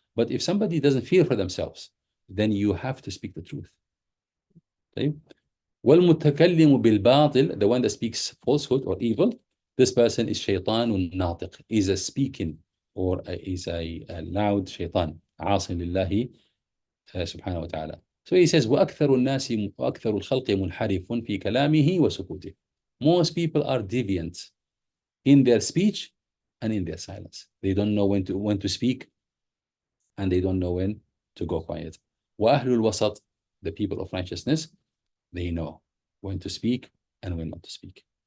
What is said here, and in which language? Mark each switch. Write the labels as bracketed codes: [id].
[en] But if somebody doesn't fear for themselves, then you have to speak the truth. [ar] وَالْمُتَكَلِّمُ بِالْبَاطِلِ, [en] the one that speaks falsehood or evil, this person is shaytanun natiq, is a speaking or is a loud shaitan. [ar] عاصٍ لله سبحانه وتعالى. [en] So he says, [ar] وَأَكْثَرُ النَّاسِ وَأَكْثَرُ الْخَلْقِ مُنْحَرِفٌ فِي كَلَامِهِ وَسُكُوتِهِ. [en] Most people are deviant in their speech and in their silence. They don't know when to speak and they don't know when to go quiet. [ar] وَأَهْلُ الْوَسَطِ, [en] the people of righteousness, they know when to speak and when not to speak.